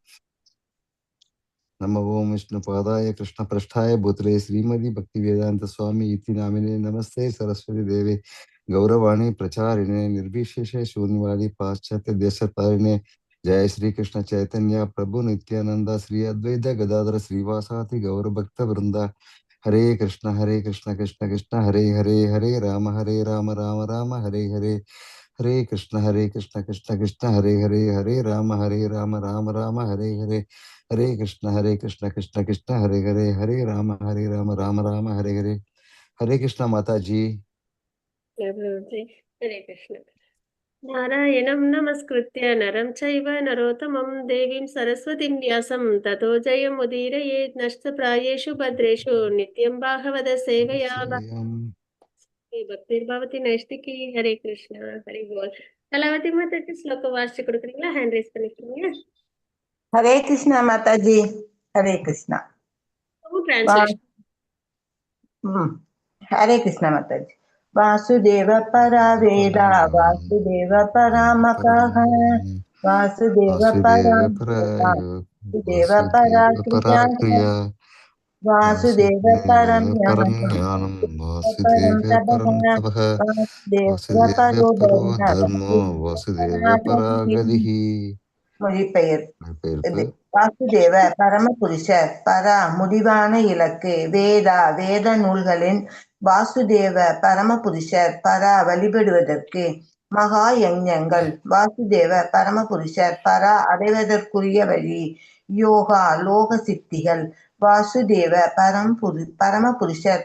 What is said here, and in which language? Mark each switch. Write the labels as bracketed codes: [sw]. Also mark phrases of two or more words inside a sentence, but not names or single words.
[sa] नमो ओं विष्णुपादाय कृष्णपृष्ठाय भूतले श्रीमती भक्तिवेदांत स्वामी इति नामिने नमस्ते सरस्वती देवे गौरवाणी प्रचारिणे निर्विशेष शून्यवादी पाश्चात्य देशतारिणे. जय श्री कृष्ण चैतन्य प्रभु नित्यानंद श्री अद्वैत गदाधर श्रीवासाति गौर भक्त वृंदा. हरे कृष्ण कृष्ण कृष्ण हरे हरे हरे राम राम राम हरे हरे. हरे कृष्ण कृष्ण कृष्ण हरे हरे राम राम राम हरे हरे. हरे कृष्ण कृष्ण कृष्ण हरे हरे राम राम हरे हरे. [hi] हरे कृष्ण माता जी. हरे कृष्ण. [sa] नारायणं नमस्कृत्य नरं चैव नरोत्तमं देवीं सरस्वतीं व्यासं ततो जयमुदीरयेत् नष्टप्रायेषु भद्रेषु नित्यं भागवत सेवया भक्तिर्भवति नैष्टिकी. [hi] हरे कृष्ण. हरि बोल. कलावती माता के श्लोक [ta] வாசிச்சு கொடுக்குறீங்களா? [en] hand raise [ta] பண்ணிக்கிறீங்க. [hi] हरे कृष्णा माता जी. हरे कृष्णा. हरे कृष्णा माता जी. [sa] वासुदेव परा वेदा वासुदेव परामकः वासुदेव परा वासुदेव परा क्रिया वासुदेव परं ज्ञानं वासुदेव परं तपः वासुदेव परो धर्मो वासुदेव परा गतिः. [ta] மொழிபெயர்ப்பு. வாசுதேவ பரமபுருஷர், பரா முடிவான இலக்கு, வேதா வேத நூல்களின் வாசுதேவ பரமபுருஷர், பரா வழிபடுவதற்கு, மகா யஞங்கள் வாசுதேவ பரமபுருஷர், பரா அடைவதற்குரிய வழி, யோகா லோக சித்திகள் வாசுதேவ பரமபுருஷர்,